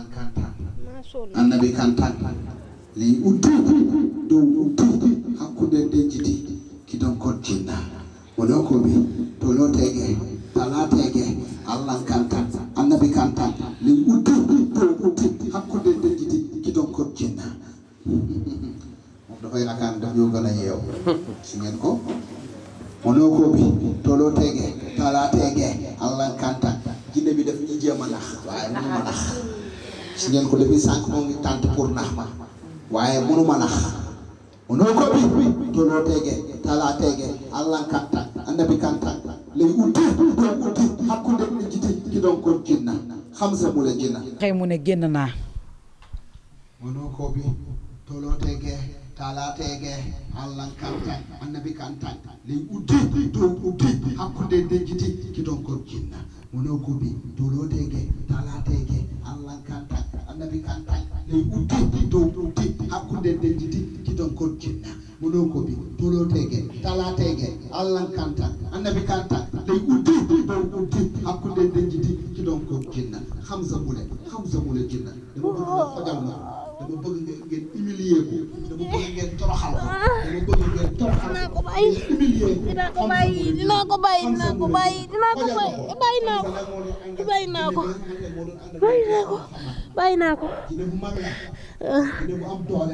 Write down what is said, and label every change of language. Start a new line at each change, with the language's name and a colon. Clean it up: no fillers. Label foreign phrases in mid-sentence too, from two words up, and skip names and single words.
Fula: kantan annabi kantan ley uddi dow uddi hakkude dejjiti kidon kodjinna wono koɓe tolotege talatege allah kantan annabi kantan ley uddi dow uddi hakkude dejjiti kidon kodjinna
Wolof: moom dafay rakaan daf yoo gën a yeew si ngeen ko
Fula: wono koɓi tolotege talatege allah kanta
Wolof: jinne bi daf ñuy jéem a nax waaye mënuma nax si ngeen ko depuis sànq moo ngi tànt pour nax ma waaye mënuma nax
Fula: wono koɓi tolotege talatege allah kanta annabi kanta ley uddi dow uddi hakkude ɗi jiti kiɗon kon jinna
Wolof: xam sa mule jinna xëy mu ne génn naa
Fula: wono koɓi tolotege talatege allah kantan annabi kantan ley uddi dow uddi hakkude dejjiti kidon kon jinna wono koɓi tolotege talatege allah kantan annabi kantan ley uddi dow uddi hakkude dejjiti kidon kon jinna wono koɓi tolotege talatege allah kantan annabi kantan ley uddi dow uddi hakkude dejjiti kidon kon jinna
Wolof: hamza mule jinna dama bëgg nga xojal ma dama bëgg ngeen humilier ko dama bëgg ngeen toroxal ko dama bëgg ngeen toroxal dinaa ko bàyyi dinaa ko bàyyi naa ko dina bu mag la dina bu am doole